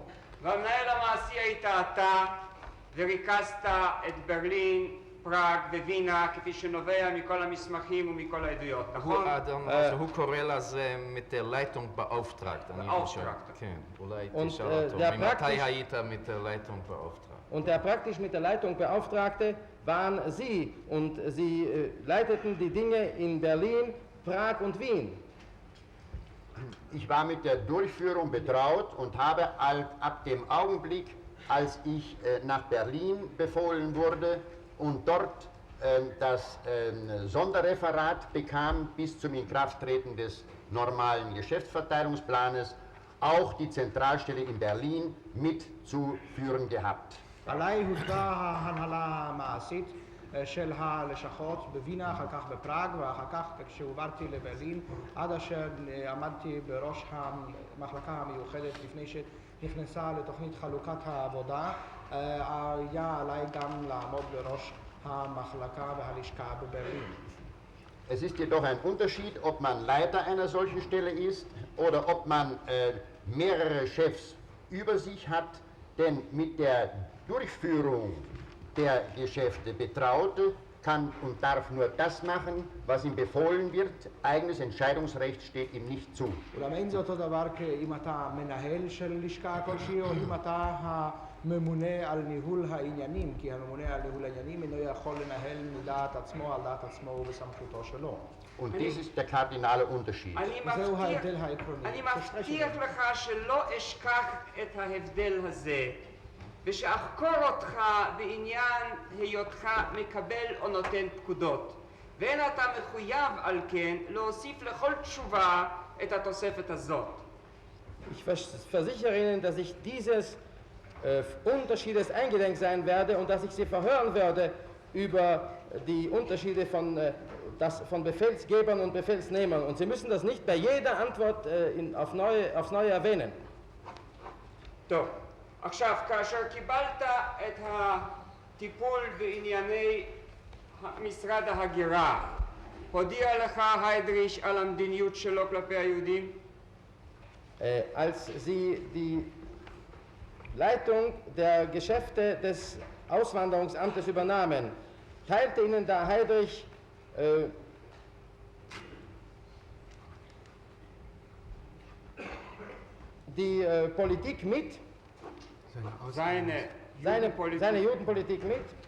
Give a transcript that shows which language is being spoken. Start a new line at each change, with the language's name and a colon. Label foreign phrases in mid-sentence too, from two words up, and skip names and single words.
Hebrew: והמנהל המעשי היית אתה, וריכזת את ברלין, פראג ווינה, כפי שנובע מכל המסמכים ומכל העדויות, נכון? הוא קורא לזה
German: mit der Leitung beauftragt.
Hebrew: כן, אולי תשאל אותו, ממתי היית
German: mit der Leitung beauftragt? Und der praktisch mit der Leitung Beauftragte waren Sie und Sie leiteten die Dinge in Berlin, Prag und Wien. Ich war mit der Durchführung betraut und habe ab dem Augenblick, als ich nach Berlin befohlen wurde und dort das Sonderreferat bekam bis zum Inkrafttreten des normalen Geschäftsverteilungsplanes, auch die Zentralstelle in Berlin mitzuführen gehabt.
Hebrew: עליי הושגה ההנהלה המעשית של הלשכות בווינה, אחר כך בפראג, ואחר כך כשהועברתי לברלין, עד אשר עמדתי בראש המחלקה המיוחדת לפני שנכנסה לתוכנית חלוקת העבודה, היה עליי גם לעמוד בראש המחלקה והלשכה בברלין.
German: Es ist jedoch ein Unterschied, ob man Leiter einer solchen Stelle ist oder ob man mehrere Chefs über sich hat, denn mit der Durchführung der Geschäfte Betraute kann und darf nur das machen, was ihm befohlen wird. Eigenes Entscheidungsrecht steht ihm nicht zu.
Hebrew: אולם אין זה אותו דבר אם אתה מנהל של לשכה כלשהי או אם אתה הממונה על ניהול העניינים, כי הממונה על ניהול העניינים אינו יכול לנהל מדעת עצמו על דעת עצמו ובסמכותו שלו.
German: Und dies ist der kardinale Unterschied.
Hebrew: אני מבטיח לך שלא אשכח את ההבדל הזה ושאחקור אותך בעניין היותך מקבל או נותן פקודות, ואין אתה מחויב על כן להוסיף לכל תשובה את התוספת הזאת.
German: Ich versichere Ihnen, dass ich dieses Unterschiedes eingedenk sein werde und dass ich Sie verhören werde über die Unterschiede von Befehlsgebern und Befehlsnehmern. Und Sie müssen das nicht bei jeder Antwort aufs Neue erwähnen.
Hebrew: טוב, עכשיו, כאשר קיבלת את הטיפול בענייני משרד ההגירה, הודיע לך היידריש על המדיניות שלו כלפי היהודים?
German: Als Sie die Leitung der Geschäfte des Auswanderungsamtes übernahmen, teilte Ihnen der Heydrich die Politik mit, seine Judenpolitik mit.